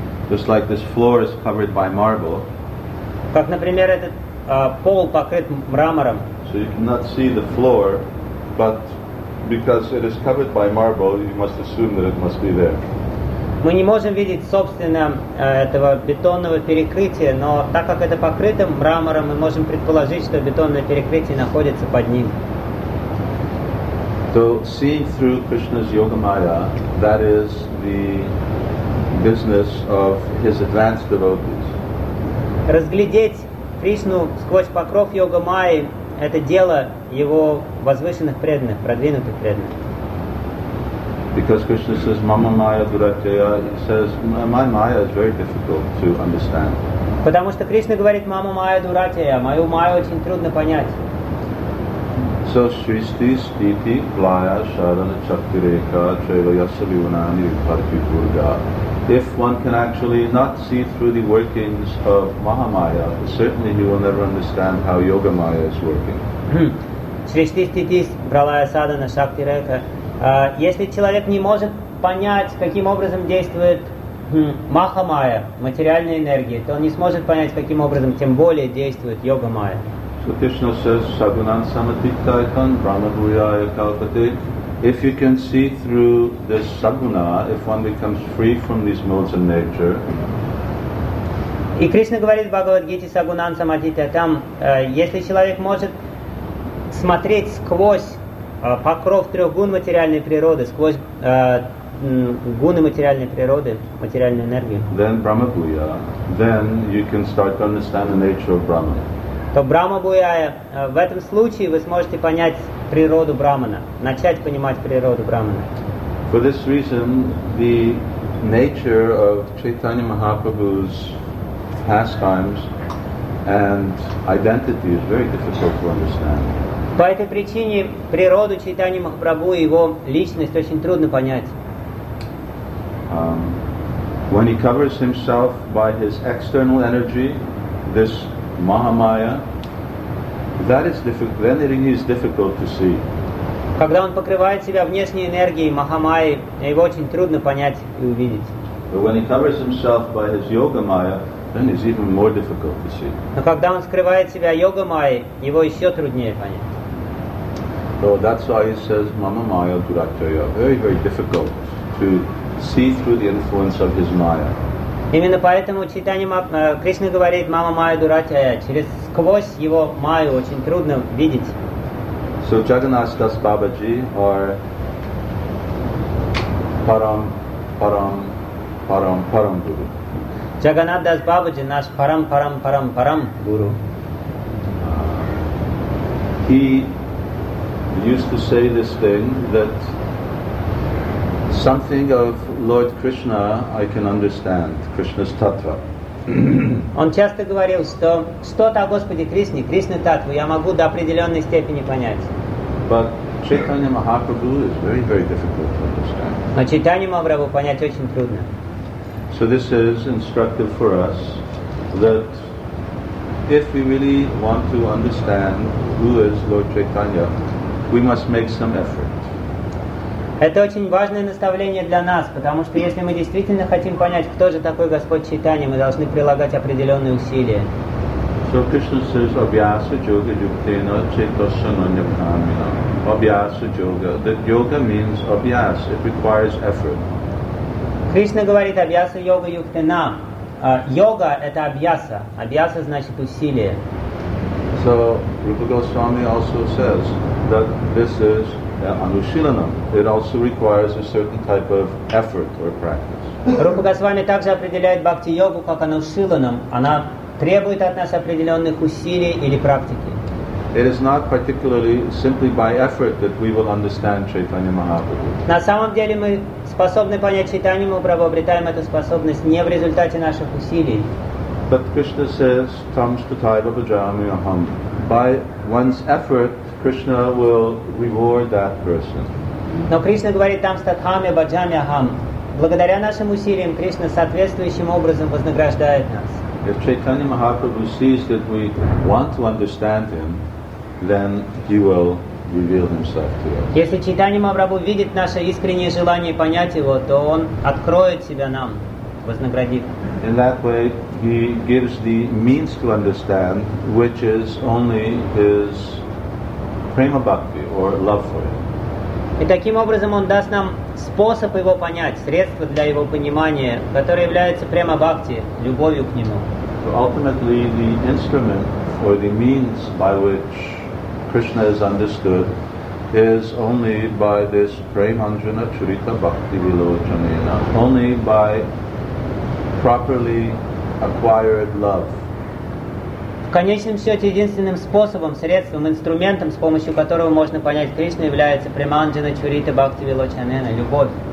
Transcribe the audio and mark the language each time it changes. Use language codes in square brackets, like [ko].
[en] Just like this floor is covered by marble. [ru] Как, например, этот пол покрыт мрамором. [en] So you cannot see the floor, but because it is covered by marble, you must assume that it must be there. [ru] Мы не можем видеть, собственно, этого бетонного перекрытия, но так как это покрыто мрамором, мы можем предположить, что бетонное перекрытие находится под ним. [en] So, seeing through Krishna's yoga maya, that is the business of his advanced devotees. [ru] Разглядеть Кришну сквозь покров йога майи – это дело его возвышенных преданных, продвинутых преданных. [en] Because Krishna says, [sa] "Mama Maya Duratyaya," [en] he says, "My Maya is very difficult to understand." [ru] Потому что Кришна говорит, [sa] "Мама Майя Дуратьяя," [ru] мою Майю очень трудно понять. [sa] So Shristi, Stiti, Vlaya, Sharana, Chakireka, Chayvayasaliunani, Parthipurga. [en] If one can actually not see through the workings of Maha Maya, certainly he will never understand how Yoga Maya is working. [sa] Shristi, Stiti, Vlaya, Sharana, Chakireka. [ru] Если человек не может понять, каким образом действует Маха-майя, материальная энергия, то он не сможет понять, каким образом, тем более, действует Йога-майя. [en] So Krishna says, [sa] Sagunan Samatiktaitan, Brahma-duyaya Kalpate. [en] If you can see through this Saguna, if one becomes free from these modes of nature, [ru] и Кришна говорит в Бхагавад-гите [sa] Сагунан Самадхитайтан, [ru] если человек может смотреть сквозь покров трех гун материальной природы, сквозь гуны материальной природы, материальную энергию. [en] Then [sa] Brahma Bhuya, [en] then you can start to understand the nature of Brahman. [ru] То [sa] Брахма Буяя, [ru] в этом случае вы сможете понять природу Брахмана, начать понимать природу Брахмана. [en] For this reason, the nature of Chaitanya Mahaprabhu's pastimes and identity is very difficult to understand. [ru] По этой причине природу Чайтаньи Махапрабху и его личность очень трудно понять. [en] When he covers himself by his external energy, this Mahamaya, that is difficult, then it is difficult to see. [ru] Когда он покрывает себя внешней энергией Махамаи, его очень трудно понять и увидеть. [en] But when he covers himself by his Yoga Maya, then it's even more difficult to see. [ru] Но когда он скрывает себя Йога Майи, его еще труднее понять. [en] So that's why he says, [sa] Mama Maya Duratyaya. [en] Very, very difficult to see through the influence of his Maya. [ru] Именно поэтому читанием Кришна говорит, [sa] Мама Майя Дуратьяя, [ru] через сквозь его Майю очень трудно видеть. [en] So Jagannath Das Babaji, or Param, Param, Param, Param Guru. [ru] Jagannath Das Babaji, наш Param, Param, Param, Param Guru. [en] He used to say this thing, that something of Lord Krishna I can understand, Krishna's tattva. [ru] Он часто говорил, что что-то о Господе Кришне, Кришна таттва, я могу до определенной степени понять. [en] But Chaitanya Mahaprabhu is very, very difficult to understand. [ru] Но Чайтанья Махапрабху понять очень трудно. [en] So this is instructive for us, that if we really want to understand who is Lord Chaitanya, we must make some effort. [ru] Это очень важное наставление для нас, потому что если мы действительно хотим понять, кто же такой Господь Чайтанья, мы должны прилагать определенные усилия. [en] So Krishna says, [sa] "Abhyasa yoga yuktena chaitasananya bhamina." [en] Abhyasa yoga. That yoga means abhyas. It requires effort. [ru] Кришна говорит, [sa] "Abhyasa yoga yuktena." [ru] Йога – это абьяса. Абьяса значит усилие. [en] So Rupa Goswami also says that this is anushilanam. It also requires a certain type of effort or practice. [ru] Rupa Goswami также определяет бхакти-йогу как анушиланам. Она требует от нас определенных усилий или практики. [en] It is not particularly simply by effort that we will understand Chaitanya Mahaprabhu. [ru] На самом деле мы способны понять Чайтанью Махапрабху, обретаем эту способность не в результате наших усилий. [en] But Krishna says, [sa] "Tam stutaiva bhajami aham." [en] By one's effort, Krishna will reward that person. [ru] Но Кришна говорит, [sa] "Tam stutaiva bhajami aham." [ru] Благодаря нашим усилиям, Кришна соответствующим образом вознаграждает нас. [en] If Chaitanya Mahaprabhu sees that we want to understand him, then he will reveal himself to us. [ru] Если Чайтанья Махапрабху видит наше искреннее желание понять его, то он откроет себя нам, вознаградит. [en] In that way, he gives the means to understand, which is only his prema bhakti or love for him. [ru] И таким образом он даст нам способ его понять, средство для его понимания, которое является према бхакти, любовью к нему. [en] So ultimately, the instrument or the means by which Krishna is understood is only by this [sa] Premanjana Charita Bhakti Vilochanena, [en] only by properly acquired love. [ru] В конечном счете единственным способом, средством, инструментом, с помощью которого можно понять Кришну, является [sa] Преманджана Чурита Бхакти Вилочанена, [ru] любовь.